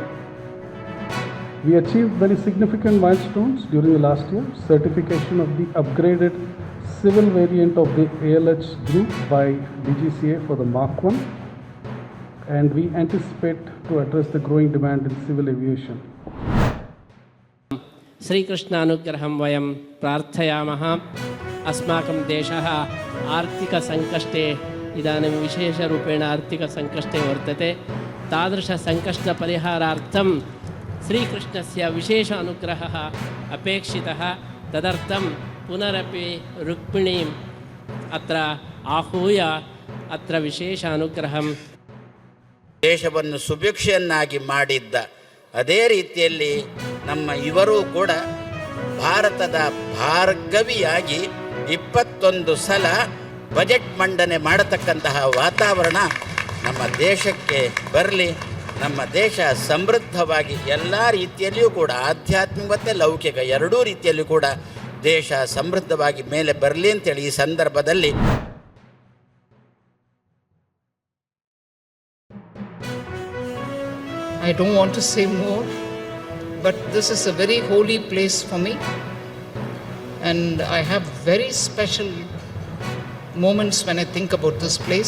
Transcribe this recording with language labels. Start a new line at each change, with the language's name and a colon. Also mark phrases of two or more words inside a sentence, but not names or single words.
English: We achieved very significant milestones during the last year: certification of the upgraded civil variant of the ALH group by DGCA for the Mark 1, and we anticipate to address the growing demand in civil aviation.
Sanskrit: श्रीकृष्णानुग्रहं वयं प्रार्थयामः. अस्माकं देशः आर्थिकसङ्कष्टे इदानीं विशेषरूपेण आर्थिकसङ्कष्टे वर्तते. तादृशसङ्कष्टपरिहारार्थं श्रीकृष्णस्य विशेष अनुग्रहः अपेक्षितः. तदर्थं पुनरपि रुक्मिणीम् अत्र आहूय अत्र विशेष अनुग्रहं
Kannada: ದೇಶವನ್ನು ಸುಭಿಕ್ಷೆಯನ್ನಾಗಿ ಮಾಡಿದ್ದ ಅದೇ ರೀತಿಯಲ್ಲಿ ನಮ್ಮ ಇವರು ಕೂಡ ಭಾರತದ ಭಾರ್ಗವಿಯಾಗಿ 21 ಸಲ ಬಜೆಟ್ ಮಂಡನೆ ಮಾಡತಕ್ಕಂತಹ ವಾತಾವರಣ ನಮ್ಮ ದೇಶಕ್ಕೆ ಬರಲಿ. ನಮ್ಮ ದೇಶ ಸಮೃದ್ಧವಾಗಿ ಎಲ್ಲ ರೀತಿಯಲ್ಲಿಯೂ ಕೂಡ ಆಧ್ಯಾತ್ಮಿಕತೆ, ಲೌಕಿಕ ಎರಡೂ ರೀತಿಯಲ್ಲೂ ಕೂಡ ದೇಶ ಸಮೃದ್ಧವಾಗಿ ಮೇಲೆ ಬರಲಿ ಅಂತೇಳಿ ಈ ಸಂದರ್ಭದಲ್ಲಿ
English: I don't want to say more, but this is a very holy place for me, and I have very special moments when I think about this place.